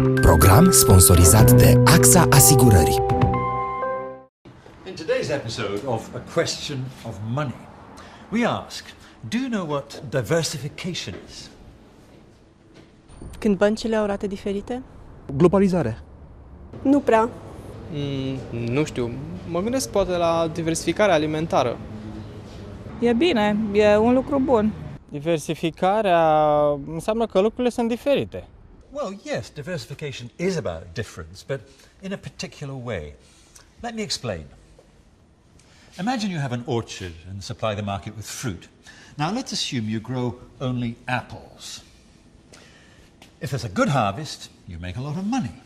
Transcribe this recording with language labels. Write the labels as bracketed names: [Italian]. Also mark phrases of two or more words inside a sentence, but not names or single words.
[Romanian] Program sponsorizat de AXA Asigurări. [English] In today's episode of A Question of Money, we ask, do you know what diversification is? [Romanian] Când băncile au rate diferite? Globalizare. Nu prea. Nu știu, mă gândesc poate la diversificarea alimentară. E bine, e un lucru bun. Diversificarea înseamnă că lucrurile sunt diferite. [English] Well, yes, diversification is about difference, but in a particular way. Let me explain. Imagine you have an orchard and supply the market with fruit. Now, let's assume you grow only apples. If there's a good harvest, you make a lot of money.